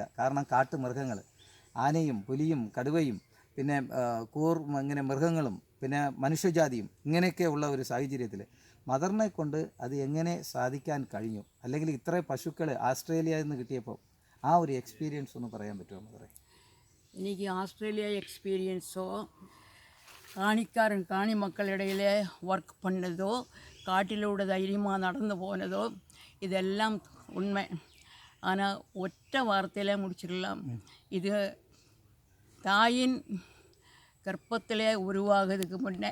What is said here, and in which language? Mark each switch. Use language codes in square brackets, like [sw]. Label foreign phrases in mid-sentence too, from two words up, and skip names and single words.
[ml] കാരണം കാട്ടുമൃഗങ്ങൾ, ആനയും പുലിയും കടുവയും പിന്നെ ഇങ്ങനെ മൃഗങ്ങളും പിന്നെ മനുഷ്യജാതിയും ഇങ്ങനെയൊക്കെ ഉള്ള ഒരു സാഹചര്യത്തിൽ മദറിനെ കൊണ്ട് അത് എങ്ങനെ സാധിക്കാൻ കഴിഞ്ഞു? അല്ലെങ്കിൽ ഇത്ര പശുക്കൾ ആസ്ട്രേലിയയിൽ നിന്ന് കിട്ടിയപ്പോൾ ആ ഒരു എക്സ്പീരിയൻസ് ഒന്ന് പറയാൻ പറ്റുമോ മദറെ? [ta] എനിക്ക് ആസ്ട്രേലിയ എക്സ്പീരിയൻஸோ காணி மக்களிடையில் ஒர்க் பண்ணதோ காட்டிலோட தைரியமாக நடந்து போனதோ இதெல்லாம் உண்மை. ஆனால் ஒற்ற வார்த்தையில் முடிச்சிடலாம். இது தாயின் கர்ப்பத்திலே உருவாகிறதுக்கு முன்னே